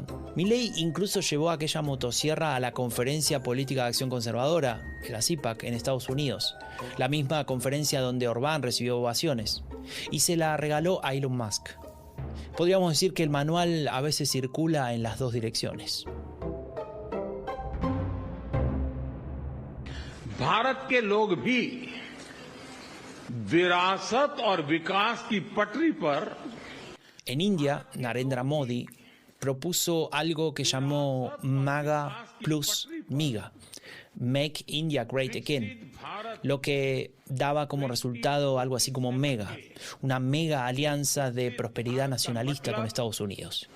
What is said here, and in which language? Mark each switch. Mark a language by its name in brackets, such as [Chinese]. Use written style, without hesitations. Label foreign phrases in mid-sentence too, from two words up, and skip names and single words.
[Spanish] Milei incluso llevó aquella motosierra a la Conferencia Política de Acción Conservadora, la CIPAC, en Estados Unidos, la misma conferencia donde Orbán recibió ovaciones, y se la regaló a Elon Musk. Podríamos decir que el manual a veces circula en las dos direcciones. [Hindi] भारत के लोग भी विरासत और विकास की पटरी पर [Spanish] En India, Narendra Modi propuso algo que llamó MAGA plus MIGA, [English] Make India Great Again, [Spanish] lo que daba como resultado algo así como MEGA, una mega alianza de prosperidad nacionalista con Estados Unidos.